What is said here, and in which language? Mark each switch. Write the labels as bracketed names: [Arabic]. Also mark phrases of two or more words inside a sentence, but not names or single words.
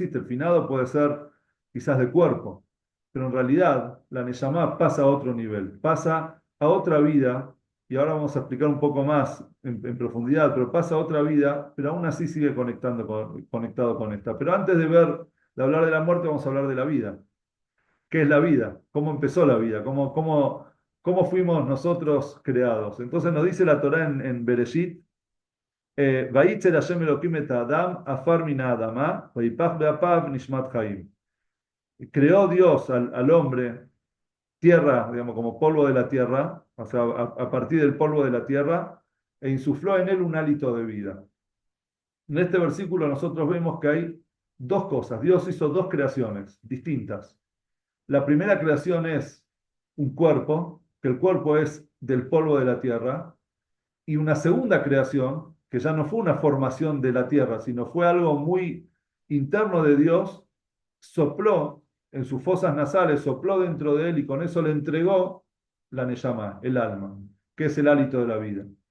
[Spanish] El finado puede ser quizás de cuerpo, pero en realidad la Neyamá pasa a otro nivel, pasa a otra vida, y ahora vamos a explicar un poco más en profundidad, pero pasa a otra vida, pero aún así sigue conectado con esta. Pero antes de hablar de la muerte, vamos a hablar de la vida. ¿Qué es la vida? ¿Cómo empezó la vida? ¿Cómo fuimos nosotros creados? Entonces nos dice la Torá en Bereshit, [Hebrew] וייצר ה' אלהים את האדם, עפר מן האדמה, ויפח באפיו נשמת חיים. [Spanish] Creó Dios al hombre, tierra, digamos, como polvo de la tierra, o sea, a partir del polvo de la tierra, e insufló en él un hálito de vida. En este versículo nosotros vemos que hay dos cosas. Dios hizo dos creaciones distintas. La primera creación es un cuerpo, que el cuerpo es del polvo de la tierra, y una segunda creación, que ya no fue una formación de la tierra, sino fue algo muy interno de Dios, sopló en sus fosas nasales, sopló dentro de él y con eso le entregó la Neyamá, el alma, que es el hálito de la vida.